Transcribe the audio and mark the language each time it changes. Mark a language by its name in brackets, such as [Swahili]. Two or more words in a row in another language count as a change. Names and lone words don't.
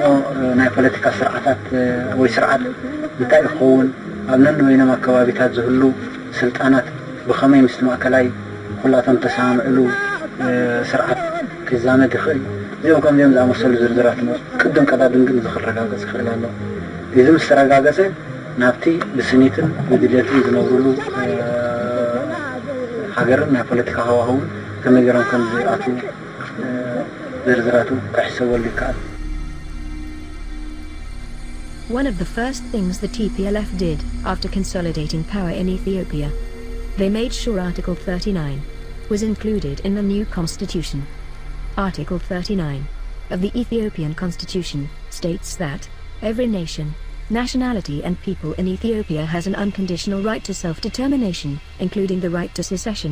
[Tigrinya] ናይ ፖለቲካ ስርዓታት ወይ ስርዓት እንታይ ይኸውን ኣብ ነንበይኖም ኣከባቢታት ዝህሉ ስልጣናት ብኸመይ ምስ ማእከላይ ኩላቶም ተሰማምዕሉ ስርዓት ክዛመድ ይኽእል እዚኦም ከምዚኦም ዝኣመሰሉ ዝርዝራት ቅድም ቀዳድም ግን ዝኽረጋገፅ ይኽእል ኣሎ እዚ ምስ ተረጋገፀ ናብቲ ብስኒትን ብድሌትን ዝነብሩሉ ሃገርን ናይ ፖለቲካ ሃዋህውን ከመይ ገይሮም ከም ዝኣቱ ዝርዝራቱ ክሕሰበሉ ይከኣል። [English] One of the first things the TPLF did after consolidating power in Ethiopia, they made sure Article 39 was included in the new constitution. Article 39 of the Ethiopian constitution states that every nation, nationality and people in Ethiopia has an unconditional right to self-determination, including the right to secession.